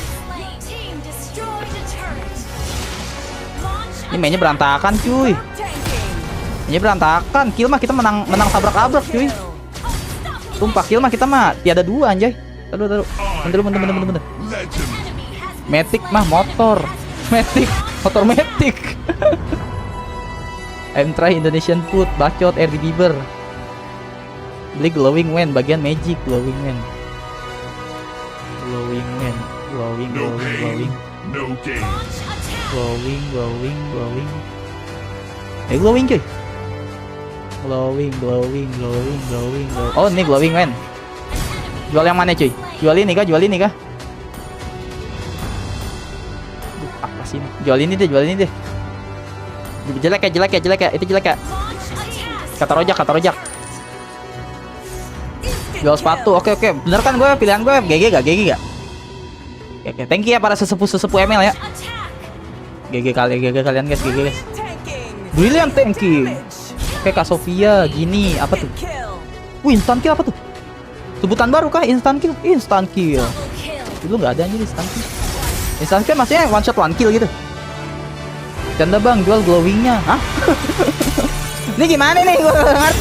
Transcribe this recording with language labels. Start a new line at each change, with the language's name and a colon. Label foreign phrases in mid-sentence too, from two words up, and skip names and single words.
Indonesian: Ini mainnya berantakan cuy. Kill mah kita menang tabrak-tabrak cuy. Sumpah kill mah kita mah tiada dua anjay. Taruh. Bener. Matic mah motor. Matic.
English: I'm try Indonesian food,
Indonesian: bacot RD Bieber. Beli
English: glowing wand
Indonesian: bagian
English: magic glowing wand.
Indonesian: Glowing. Glowing. Glowing cuy. Glowing. Oh, ini glowing men. Jual yang mana cuy? Jual ini kah? Apa sih ini? Jual ini deh. Jelek ya. Itu jelek ya. Kata rojak. Jual sepatu. Oke. Bener kan gue pilihan gue GG gak? Oke.
English: Thank you
Indonesian: ya para sesepuh ML ya.
English: GG kalian guys. Brilliant tanking.
Indonesian: Kayak Kak Sofia gini apa tuh?
English: Instant kill
Indonesian: apa tuh? Sebutan baru kah?
English: Instant kill.
Indonesian: Dulu nggak ada anjir instant kill.
English: Instant kill maksudnya one shot one kill gitu.
Indonesian: Canda bang, jual glowingnya. Hah? Ini gimana nih? Gue gak ngerti.